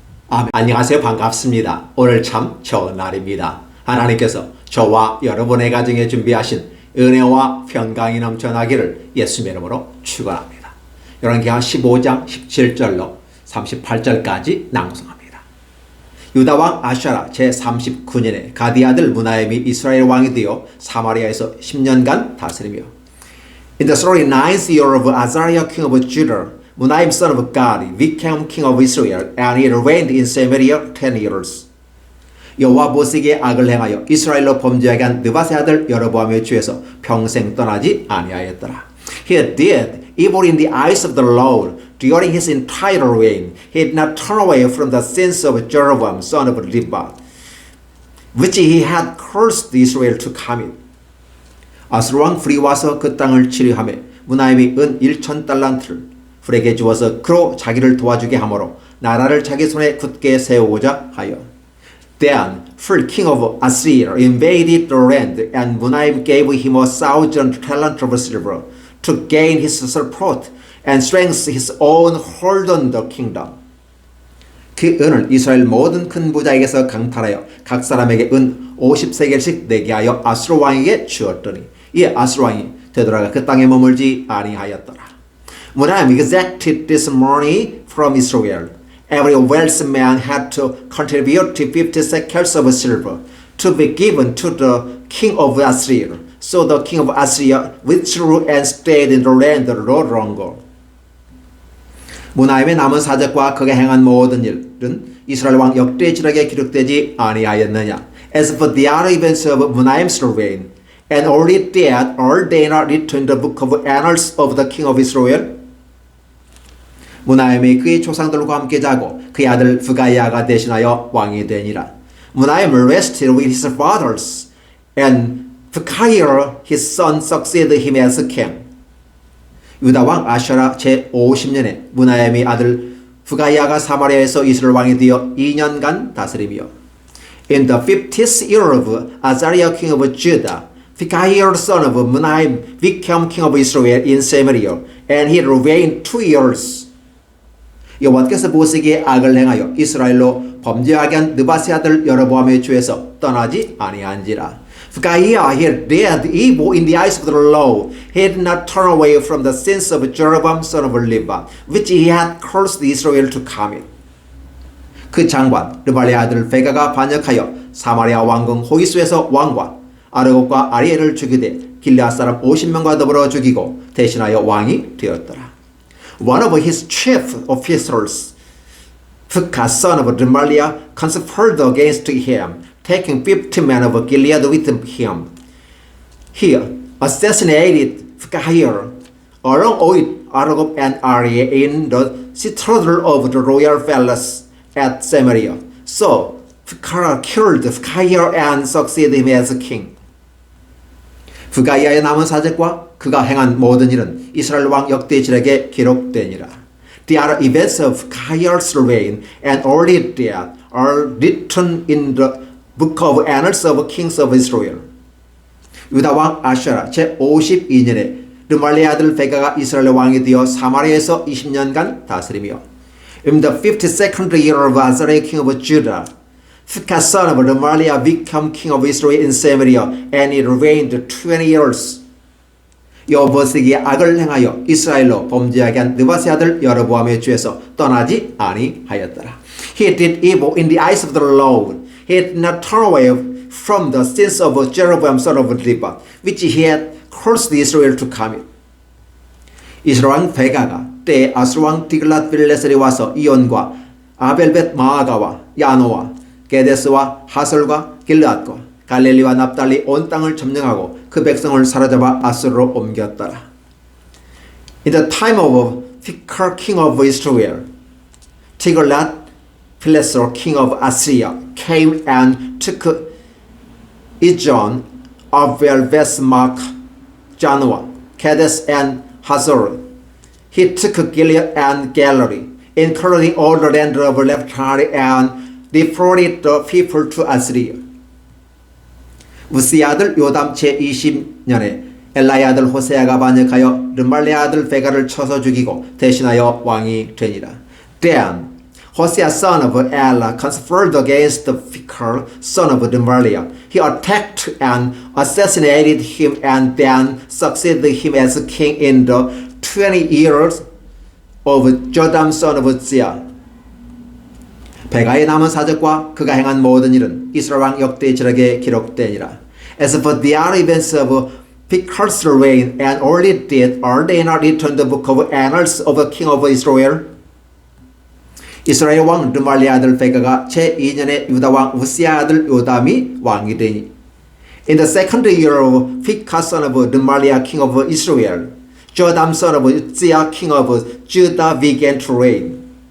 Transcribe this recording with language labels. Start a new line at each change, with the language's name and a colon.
Korean: 아멘. 안녕하세요. 반갑습니다. 오늘 참 좋은 날입니다. 하나님께서 저와 여러분의 가정에 준비하신 은혜와 평강이 넘쳐나기를 예수님의 이름으로 축원합니다. 열왕기하 15장 17절로 38절까지 낭송합니다. 유다왕 아샤라 제39년에 가디 아들 무나엠이 이스라엘 왕이 되어 사마리아에서 10년간 다스리며,
English: In the 39th year of Azariah king of Judah, Munaim son of Gadi became king of Israel, and he reigned in Samaria 10 years.
Korean: 여호와 보시기에 악을 행하여 이스라엘로 범죄하게 한 느바세 아들 여로보암의 죄에서 평생 떠나지 아니하였더라.
English: He did evil in the eyes of the Lord during his entire reign. He did not turn away from the sins of Jeroboam son of Nebat, which he had cursed Israel to commit.
Korean: 아수르 왕 불이 와서 그 땅을 치료하며 무나임이 은 1,000달란트를 불에게 주어서 그로 자기를 도와주게 하므로 나라를 자기 손에 굳게 세우고자 하여.
English: Then Phul king of Assyria invaded the land, and Munaim gave him 1,000 talents of silver to gain his support and strengthen his own hold on the kingdom.
Korean: 그 은을 이스라엘 모든 큰 부자에게서 강탈하여 각 사람에게 은 50세겔씩 내게 하여 아수르 왕에게 주었더니, 이에 아수르 왕이 되돌아가 그 땅에 머물지 아니하였더라.
English: Munaim exacted this money from Israel. Every wealthy man had to contribute 50 shekels of silver to be given to the king of Assyria. So the king of Assyria withdrew and stayed in the land no longer.
Korean: 무나임의 남은 사적과 그가 행한 모든 일은 이스라엘 왕 역대지력에 기록되지 아니하였느냐.
English: As for the other events of Munaim's reign, and only that, are they not written in the book of annals of the king of Israel?
Korean: 무나임이 그의 조상들과 함께 자고 그의 아들 부가야가 대신하여 왕이 되니라.
English: 무나임은 rested with his fathers, and Pekahiah his son succeeded him as king.
Korean: 유다 왕 아샤라 제50년에 무나임의 아들 부가야가 사마리아에서 이스라엘 왕이 되어 2년간 다스리며
English: In the 50th year of Azariah king of Judah, Pekahiah son of Munaim became king of Israel in Samaria, and he reigned 2 years.
Korean: 여호와께서 보시기에 악을 행하여 이스라엘로 범죄하게 한 느바세 아들 여로보암의 죄에서 떠나지 아니한지라.
English: Pekahiah had did evil in the eyes of the Lord. He had not turned away from the sins of Jeroboam son of Nebat, which he had cursed Israel to commit.
Korean: 그 장관 르발의 아들 베가가 반역하여 사마리아 왕궁 호기수에서 왕과 아르곱과 아리엘을 죽이되 길르앗 사람 50명과 더불어 죽이고 대신하여 왕이 되었더라.
English: One of his chief officers, Pekah son of Remaliah, conspired against him, taking 50 men of Gilead with him. He assassinated Pekahiah along with Argob and Ariel in the citadel of the royal palace at Samaria. So Pekah killed Pekahiah and succeeded him as king.
Korean: 부가야의 남은 사적과 그가 행한 모든 일은 이스라엘 왕 역대지력에 기록되니라.
English: The other events of Pekahiah's reign and early death are written in the book of Annals of Kings of Israel.
Korean: 유다 왕 아샤라 제52년에 르말리의 아들 베가가 이스라엘 왕이 되어 사마리아에서 20년간 다스리며
English: In the 52nd year of Azariah king of Judah, Pekah son of Remaliah became king of Israel in Samaria, and he reigned 20 years.
Korean: 여호보시기에 악을 행하여 이스라엘로 범죄하게 한 느바세 아들 여로보암의 죄에서 떠나지 아니하였더라.
English: He did evil in the eyes of the Lord. He had not turned away from the sins of Jeroboam son of Nebat, which he had cursed Israel to commit.
Korean: 이스라엘 왕 베가가 때에 아수르 왕 디글랏 빌레셀이 와서 이온과 아벨벳 마아가와 야노와 게데스와 하솔과 길르앗과 갈릴리와 납달리 온 땅을 점령하고 그 백성을 사로잡아 아수르로 옮겼더라.
English: In the time of Pekah king of Israel, Tiglath-Pileser king of Assyria came and took Ijon, Abel-Beth-maach, Janoah, Kadesh and Hazor. He took Gilead and Galilee, including all the land of Naphtali, and deported the people to Assyria.
Korean: 우스의 아들 요담 제20년에 엘라의 아들 호세아가 반역하여 르말리의 아들 베가를 쳐서 죽이고 대신하여 왕이 되니라.
English: Then Hosea son of Elah conspired against Pekah son of Remaliah. He attacked and assassinated him, and then succeeded him as king in the 20 years of Jotham son of Uzziah.
Korean: 베가의 남은 사적과 그가 행한 모든 일은 이스라엘 왕 역대지력에 기록되니라.
English: As for the other events of Pekah's reign and early death, are they not written in the book of Annals of the king of Israel?
Korean: 이스라엘 왕 르말리의 아들 베가가 제2년에 유다 왕 우시의 아들 요담이 왕이 되니
English: In the second year of Pekah son of Remaliah king of Israel, Jotham son of Uzziah king of Judah began to reign.